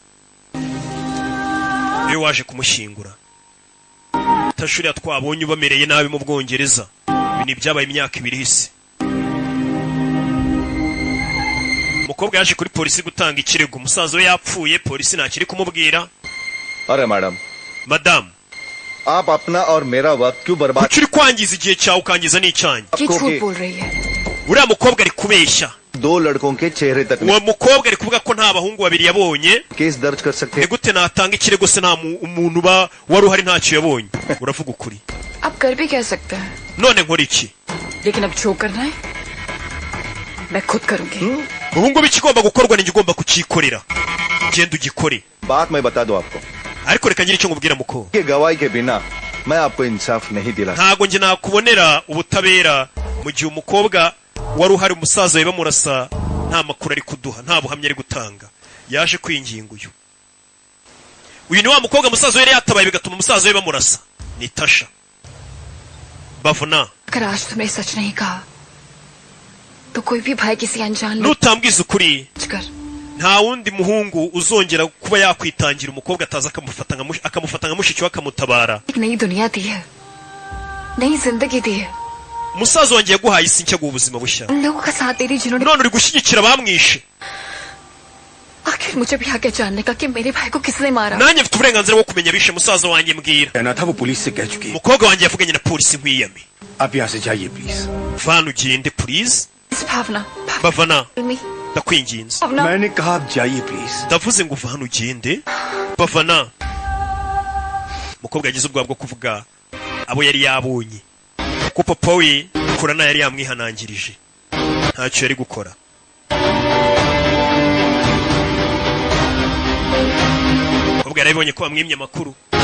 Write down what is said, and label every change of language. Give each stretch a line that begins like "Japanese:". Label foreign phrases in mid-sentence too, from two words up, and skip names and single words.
Kinyarwanda: iyo waje kumushyingura Tasha uriya twabonye ubamereye nabi mu Bwongereza ibi ni byabaye imyaka 2 ihise umukobwa yaje kuri polisi gutanga ikirego umusaza we yapfuye polisi ntakiri kumubwira
Hindi: अरे मैडम madam आप अपना और मेरा वक्त क्यों बर्बाद
Kinyarwanda: ukiri kwangiza igihe cyawe ukangiza n'icyanjye
Hindi: ये झूठ बोल रही है
Kinyarwanda: uriya mukobwa ari kubeshya
Hindi: दो लड़कों के चेहरे तक
Kinyarwanda: uwo mukobwa ari kuvuga ko nta bahungu babiri yabonye
Hindi: केस दर्ज कर सकते हैं
Kinyarwanda: gute natanga ikirego se nta umuntu wari uhari ntacyo yabonye uravuga ukuri
Hindi: आप कर भी कह सकते हैं
Kinyarwanda: none nkora iki
Hindi: लेकिन अब जो करना है मैं खुद करूंगी
Kinyarwanda: ubu ngubu ikigomba gukorwa ni igomba kukikorera genda ugikore
Hindi: बात मैं बता दूं आपको
Kinyarwanda: ariko reka ngire icyo ngubwira muko
Hindi: ये गवाही के बिना मैं आपको इंसाफ नहीं दिला
Kinyarwanda: ntago nje nakubonera ubutabera mu gihe umukobwa wari uhari umusaza we bamurasa nta makuru ari kuduha nta buhamya ari gutanga yaje kwinginga uyu ni wa mukobwa umusaza we yari yatabaye bigatuma umusaza we bamurasa ni Tasha Bavana
Hindi: अगर आज तुमने सच नहीं कहा तो कोई भी भाई किसी अनजान लोग
Kinyarwanda: nutambwiza ukuri
Hindi: कर
Kinyarwanda: nta wundi muhungu uzongera kuba yakwitangira umukobwa ataza akamufata nka mushiki we akamutabara
Hindi: एक नई दुनिया दी है नई जिंदगी दी है
Kinyarwanda: umusaza wanjye yaguhaye isi nshya ubuzima bushya
Hindi: उन लोगों का साथ दे दी जिन्होंने
Kinyarwanda: none uri gushyigikira abamwishe
Hindi: आखिर मुझे भी आगे जानने का कि मेरे भाई को किसने मारा
Kinyarwanda: nanjye mfite uburenganzira bwo kumenya bishe musaza wanjye mbwira
Hindi: कहना था वो पुलिस से कह चुकी है
Kinyarwanda: umukobwa wanjye yavuganye na polisi nkwiyame
Hindi: आप यहाँ से जाइए प्लीज
Kinyarwanda: vana ugende please
Hindi: भावना
Kinyarwanda: Bavana ndakwinginze.
Hindi: मैंने कहा आप जाइए प्लीज.
Kinyarwanda: ndavuze ngo uva hano ugende. Bavana. Umukobwa yagize ubwoba bwo kuvuga abo yari yabonye. Ko papa we kurana yari yamwihanangirije. Ntacyo yari gukora. Umukobwa yarabonye ko bamwimye amakuru.